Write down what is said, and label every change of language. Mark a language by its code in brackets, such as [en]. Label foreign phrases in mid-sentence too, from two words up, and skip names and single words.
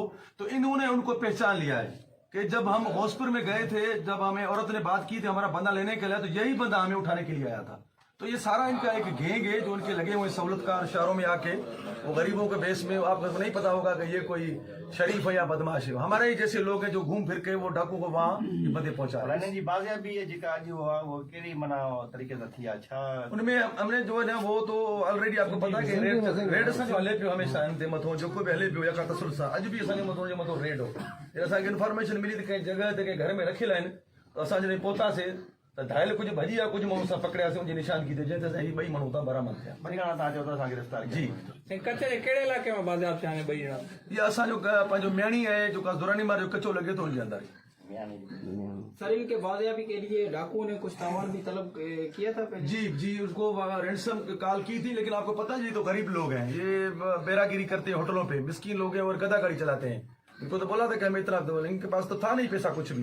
[ur] تو انہوں نے ان کو پہچان لیا ہے کہ جب ہم گوسپور میں گئے تھے، جب ہمیں عورت نے بات کی تھی ہمارا بندہ لینے کے لیے، تو یہی بندہ ہمیں اٹھانے کے لیے آیا تھا. تو یہ سارا ان کا ایک گینگ ہے جو ان کے لگے ہوئے سہولت کار شہروں میں آ کے وہ غریبوں کے بھیس میں، آپ کو نہیں پتا ہوگا کہ یہ کوئی شریف ہے یا بدمعاش ہے. ہمارے ہی جیسے لوگ ہیں جو گھوم پھر کے وہ ڈاکو کو وہاں یہ بندے پہنچا رہے ہیں. [sd] इन्हनि जी बाज़ियाबी है जेका अॼु हुआ वो कहिड़ी माना तरीक़े सां थी आहे छा [ur] ان میں ہم نے جو ہے نا وہ تو آلریڈی آپ کو پتا ہے کہ ریڈ [sd] असांजो हले पियो हमेशा हिन ते मथो जेको बि हले पियो या का तसुल सां अॼु बि असांजे मथो जे मथो रेड हो। असांखे इंफॉर्मेशन मिली त कंहिं जॻह ते कंहिं घर में रखियल आहिनि त असां जॾहिं पहुतासीं त धायल कुझु भॼी विया, कुझु माण्हू असां पकड़ियासीं उनजी निशानगी ते जंहिं ते असां ही ॿई माण्हू था बरामद थिया। बरियाणा तव्हां चओ था असां गिरफ़्तार जी कच्छ जे कहिड़े इलाइक़े में बाज़ियाब थिया आहिनि ॿई ॼणा? ये असांजो पंहिंजो मेणी आहे जेका दुरानी मार जो कचो लॻे थो उनजे अंदरि। [ur] سر ان کے بازیابی کے لیے ڈاکوؤں نے کچھ سامان بھی طلب کیا تھا پہلے? جی اس کو [en] ransom call [ur] کی تھی، لیکن آپ کو پتا ہے یہ تو غریب لوگ ہیں، یہ بیراگیری کرتے ہیں ہوٹلوں پے، مسکین لوگ ہیں اور گدھا گاڑی چلاتے ہیں. ان کو تو بولا تھا کہ ہمیں اتنا دو، ان کے پاس تو تھا نہیں پیسہ کچھ بھی.